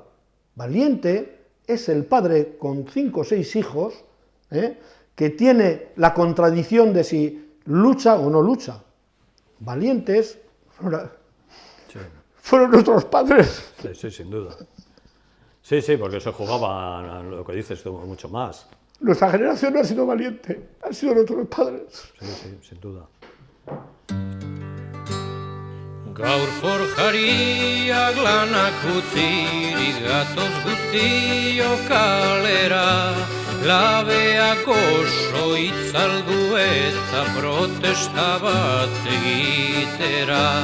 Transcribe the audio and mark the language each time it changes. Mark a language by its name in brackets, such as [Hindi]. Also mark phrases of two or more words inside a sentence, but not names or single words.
[Spanish] Valiente es el padre con 5 o 6 hijos que tiene la contradicción de si lucha o no lucha. Valientes fueron nuestros padres. Sí, sin duda. Sí, porque se jugaba, lo que dices tú, mucho más. Nuestra generación no ha sido valiente, han sido nuestros padres. Sí, sin duda. [Basque] Gaur forjariak lanak utzirik gatoz guztio kalera, labeak oso itzaldu eta protesta bat egitera.